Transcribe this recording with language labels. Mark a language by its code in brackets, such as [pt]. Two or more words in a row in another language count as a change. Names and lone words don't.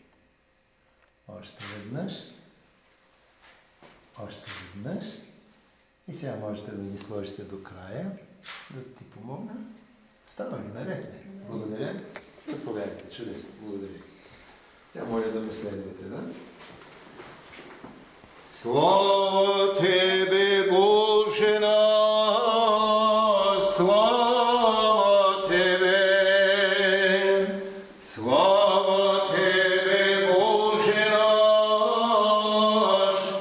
[bg] Още веднъж. Още веднъж. И сега можете да ги сложите до края. Да ти помогна. Става ли? Наред ли? Благодаря. Заповядайте. Чудесно. Благодаря. Сега моля да ме следвате, да? Слава Тебе, Боже наш! Слава Тебе! Слава Тебе, Боже наш!